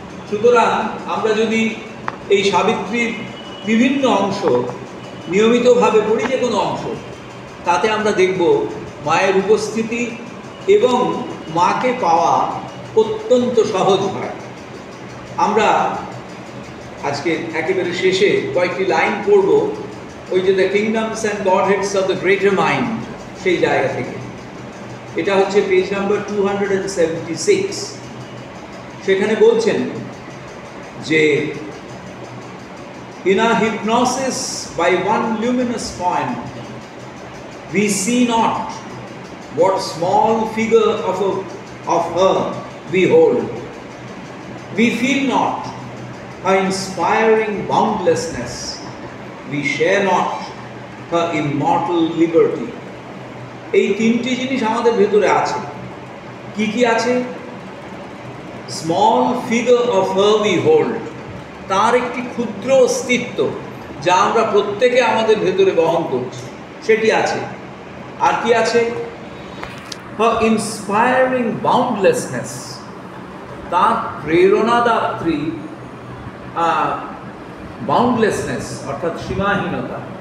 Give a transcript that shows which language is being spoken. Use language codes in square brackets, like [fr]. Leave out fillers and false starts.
[bn] সুতরাং আমরা যদি এই সাবিত্রীর বিভিন্ন অংশ নিয়মিতভাবে পড়ি, যে কোনো অংশ, তাতে আমরা দেখব মায়ের উপস্থিতি এবং মাকে পাওয়া অত্যন্ত সহজ হয়। আমরা আজকে একেবারে শেষে কয়েকটি লাইন পড়ব, ওই যে the kingdoms and গডহেডস of the greater mind, সেই জায়গা থেকে। এটা হচ্ছে পেজ নাম্বার 276। সেখানে বলছেন যে [en] in our hypnosis by one luminous point we see not what small figure of her we hold, we feel not her inspiring boundlessness, we share not her immortal liberty. [bn] এই তিনটি জিনিস আমাদের ভেতরে আছে, কি আছে? [en] small figure of her we hold, [bn] তার একটি ক্ষুদ্র অস্তিত্ব যা আমরা প্রত্যেকে আমাদের ভেতরে বহন করছি, সেটি আছে। আর কি আছে? হার ইন্সপায়ারিং বাউন্ডলেসনেস, তার প্রেরণাদাত্রী বাউন্ডলেসনেস অর্থাৎ সীমাহীনতা।